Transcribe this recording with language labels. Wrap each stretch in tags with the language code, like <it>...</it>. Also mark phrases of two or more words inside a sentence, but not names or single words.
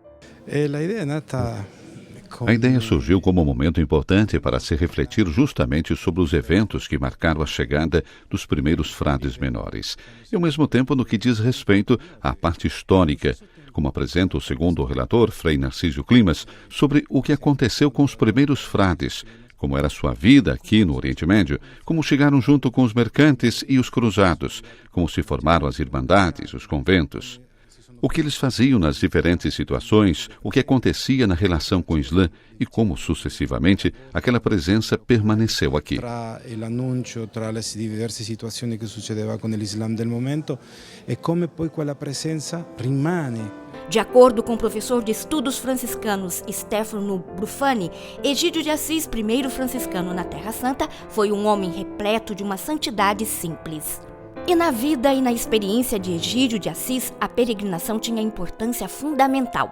<pt>A ideia surgiu como um momento importante para se refletir justamente sobre os eventos que marcaram a chegada dos primeiros frades menores, e ao mesmo tempo no que diz respeito à parte histórica, como apresenta o segundo relator, Frei Narcísio Climas, sobre o que aconteceu com os primeiros frades, como era sua vida aqui no Oriente Médio, como chegaram junto com os mercantes e os cruzados, como se formaram as irmandades, os conventos. O que eles faziam nas diferentes situações, o que acontecia na relação com o Islã e como, sucessivamente, aquela presença permaneceu aqui.</pt> <it>Tra l'annuncio, tra le diverse situazioni che succedeva con l'Islam del momento e come poi quella presenza rimane.</it> <pt>De acordo com o professor de estudos franciscanos Stefano Brufani, Egídio de Assis, primeiro franciscano na Terra Santa, foi um homem repleto de uma santidade simples. E na vida e na experiência de Egídio de Assis, a peregrinação tinha importância fundamental.</pt>